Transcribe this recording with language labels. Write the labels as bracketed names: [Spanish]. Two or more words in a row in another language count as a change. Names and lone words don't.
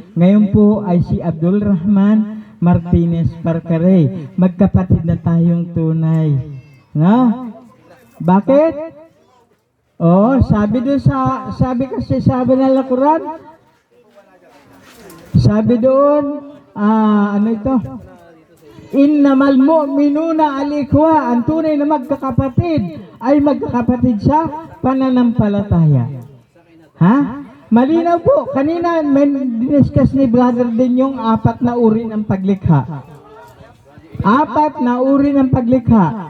[Filipino] Ngayon po ay si Abdul Rahman Martinez Parcaray. Magkapatid na tayong tunay. No? Bakit? Oh, sabi kasi sabi ng Al-Quran, sabi doon, ano ito? [Arabic] إنما المؤمنون إخوة, [Filipino] ang tunay na magkakapatid ay magkakapatid sa pananampalataya. Ha? Malinaw po, kanina may diniscuss ni brother din yung 4 na uri ng paglikha. 4 na uri ng paglikha.